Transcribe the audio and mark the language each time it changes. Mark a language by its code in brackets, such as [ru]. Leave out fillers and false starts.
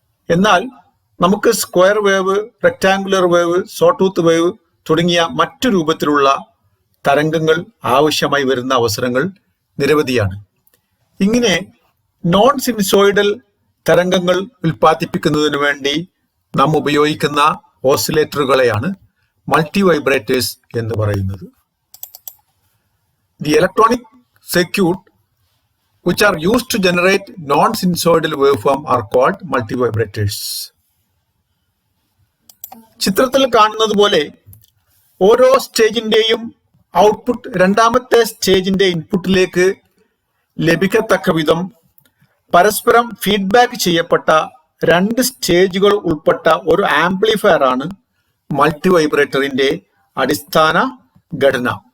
[ml] എന്നാൽ നമുക്ക് square wave, rectangular wave, Sawtooth wave തുടങ്ങിയ മറ്റു രൂപത്തിലുള്ള തരംഗങ്ങൾ ആവശ്യമായി വരുന്ന അവസരങ്ങൾ നിരവധിയാണ്. ഇങ്ങനെ നോൺ സിനുസോയിഡൽ തരംഗങ്ങൾ ഉൽപ്പാദിപ്പിക്കുന്നതിന് വേണ്ടി നാം ഉപയോഗിക്കുന്ന ഓസിലേറ്ററുകളെയാണ് മൾട്ടിവൈബ്രേറ്റേഴ്സ് എന്ന് പറയുന്നത്. [en] The electronic circuit which are used to generate non-sinusoidal waveform are called multivibrators. [ml] ചിത്രത്തിൽ കാണുന്നത് പോലെ ഓരോ സ്റ്റേജിന്റെയും ഔട്ട്പുട്ട് രണ്ടാമത്തെ സ്റ്റേജിന്റെ ഇൻപുട്ടിലേക്ക് ലഭിക്കത്തക്ക വിധം പരസ്പരം ഫീഡ്ബാക്ക് ചെയ്യപ്പെട്ട രണ്ട് സ്റ്റേജുകൾ ഉൾപ്പെട്ട ഒരു ആംപ്ലിഫയർ ആണ് മൾട്ടിവൈബ്രേറ്ററിന്റെ അടിസ്ഥാന ഘടന.